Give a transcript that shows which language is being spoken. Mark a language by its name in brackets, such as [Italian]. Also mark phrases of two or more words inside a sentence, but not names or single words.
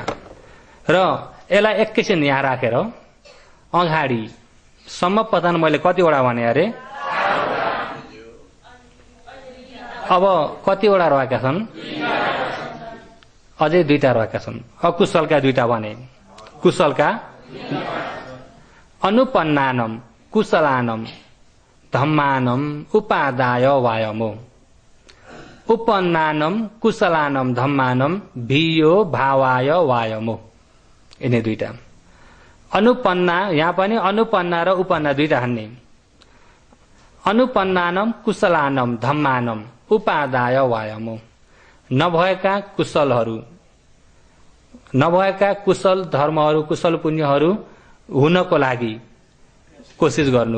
[Nepali] र यसलाई एकैछिन यहाँ राखेर अगाडि समपतन मैले कतिवटा भने अरे? अब कतिवटा रहेका छन्? अझै 2टा रहेका छन्। अकुशलका 2टा भने। [Pali] कुशलका अनुपन्नानम कुशलानम धम्मानम उपादाय वायमो। उपन्नानम कुशलानम धम्मानम भियो भावाय वायमो। [Nepali] यिनी 2टा। अनुपन्ना, यहाँ पनि अनुपन्ना र उपन्ना 2टा हान्ने। [Pali] अनुपन्नानम कुशलानम धम्मानम उपादाय वायमो। [Nepali] नभएका कुशल धर्महरू, कुशल पुण्यहरू हुनको लागि कोसिस गर्नु।